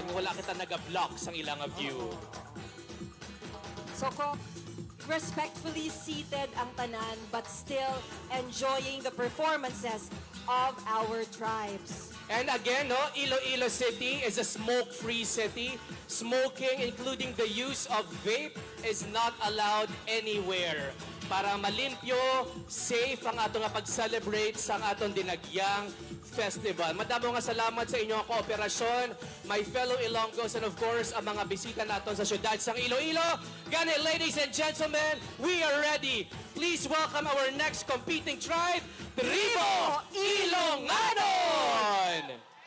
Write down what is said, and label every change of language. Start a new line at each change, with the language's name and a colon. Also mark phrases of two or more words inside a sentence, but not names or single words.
Hiligaynon: Wala kita naga-block sang ilang view.
English: So respectfully seated
Hiligaynon: ang tanan
English: but still enjoying the performances of our tribes. And again, no, Iloilo City is a smoke-free city. Smoking, including the use of vape, is not allowed anywhere.
Hiligaynon: Para malimpyo, safe ang atong pag-celebrate sa atong Dinagyang Festival. Madamo nga salamat sa inyong kooperasyon,
English: my fellow Ilonggos, and of course,
Hiligaynon: ang mga bisita natin sa syudad sang Iloilo. Gani,
English: ladies and gentlemen, we are ready. Please welcome our next competing tribe, Tribo Ilonganon!